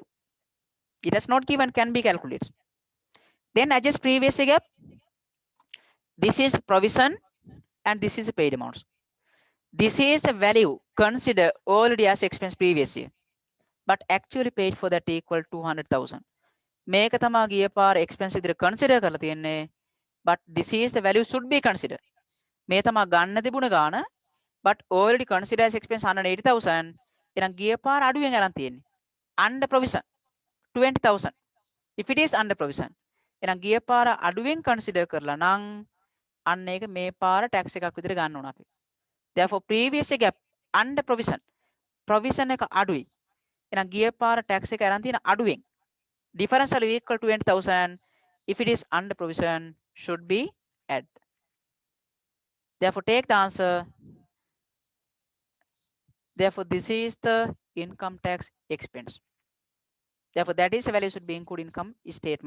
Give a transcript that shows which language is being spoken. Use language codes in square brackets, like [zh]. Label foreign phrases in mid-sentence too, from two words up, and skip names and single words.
[en] It is not given, can be calculated. Then adjust previous year gap. This is provision and this is paid amounts. This is the value considered already as expense previous year. But actually paid for that equal 200,000. [si] මේක තමා ගිය පාර expense විදිහට consider කරලා තියෙන්නේ. [en] But this is the value should be considered. [si] මේ තමා ගන්න තිබුණ ගාන [en] but already consider as expense 180,000. [si] එහෙනම් ගිය පාර අඩුවෙන් අරන් තියෙන්නේ. [en] Under provision 20,000. If it is under provision. [si] එහෙනම් ගිය පාර අඩුවෙන් consider කරලා නම් අන්න ඒක මේ පාර tax එකක් විදිහට ගන්න ඕන අපි. [en] Therefore previous gap under provision. [si] Provision එක අඩුයි. එහෙනම් ගිය පාර tax එක අරන් තියෙන අඩුවෙන්. [en] Difference value equal to 20,000. If it is under provision, should be add. Therefore, take the answer. Therefore, this is the income tax expense. Therefore, that is the value should be included income statement.